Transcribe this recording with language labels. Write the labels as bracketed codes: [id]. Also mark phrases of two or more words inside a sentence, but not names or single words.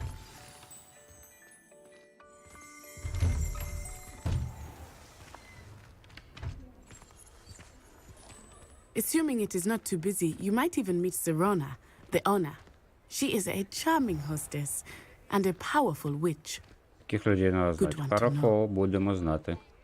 [en] Assuming it is not too busy, you might even meet Serona, the owner. She is a charming hostess and a powerful witch. [ru] Таких людей надо знать. Хорошо, [uk] будемо знати.